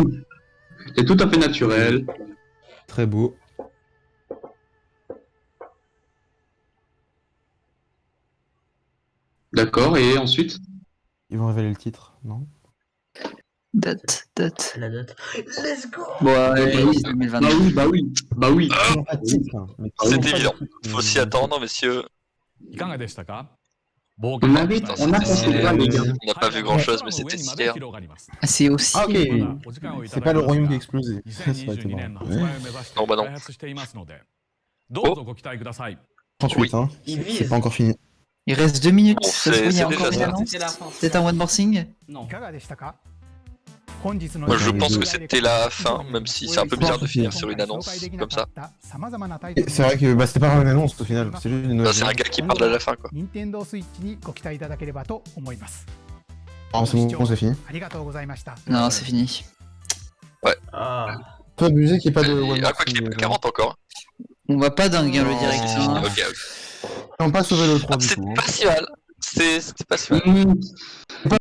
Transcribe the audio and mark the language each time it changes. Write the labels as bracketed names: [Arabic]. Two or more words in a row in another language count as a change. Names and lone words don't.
[French] C'est tout à fait naturel. Très beau. D'accord, et ensuite? Ils vont révéler le titre, non? Date. La date. [English] Let's go! [French] Bon, ouais, Bah oui. 2022. Bah oui. Bah oui. Ils ont pas de titre, hein. Mais C'est ils ont pas de évident. titre, Faut s'y attendre, messieurs. [Japanese] いかがでしたか？ [French] On a Putain, on a c'était pensé stylé. quoi, les gars? On n'a pas vu grand chose, mais c'était stylé. Ah, c'est aussi. Ah, ok. C'est pas le royaume qui a explosé. Ça aurait été marrant. Ouais. Non, bah non. [Japanese] どうぞご期待ください。 [French] 38, hein. Il C'est vise. pas encore fini. Il reste 2 minutes. Bon, Ça se trouve, il y c'est a encore déjà une ça. annonce. C'est la fin. C'est un [English] one more thing. [French] Non. Moi, je pense que c'était la fin, même si c'est un peu bizarre de finir sur une annonce comme ça. Et c'est vrai que bah, c'était pas vraiment une annonce au final. C'est juste une Bah, c'est un gars qui parle à la fin, quoi. Ah, c'est bon, c'est fini. Non, c'est fini. Ah. Peu abusé qu'il n'y ait pas de Et- one Ah, more quoi qu'il thing, est pas 40 encore. On va pas dingue hein, le Non. direct. Hein. Ok. On passe au vélo 3 du C'est coup. pas si mal. C'était pas si mal.